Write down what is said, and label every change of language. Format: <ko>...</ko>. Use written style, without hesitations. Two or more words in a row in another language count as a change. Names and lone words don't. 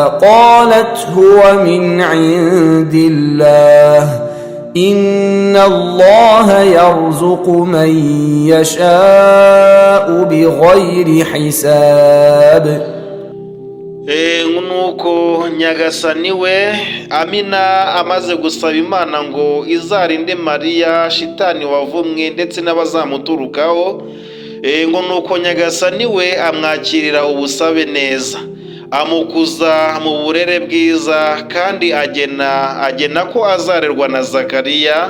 <ar>قالت هو من عند الله إن الله يرزق من يشاء بغير حساب.</ar> <rw>nuko Nyagasani we Amina amaze gusaba Imana ngo izarinde Mariya shitani wavumwe ndetse n'abazamuturukaho, ngo nuko Nyagasani we amwakirira ubusabe neza, amukuza mu burere bwiza, kandi agena ko azarerwa na Zakariya.</rw>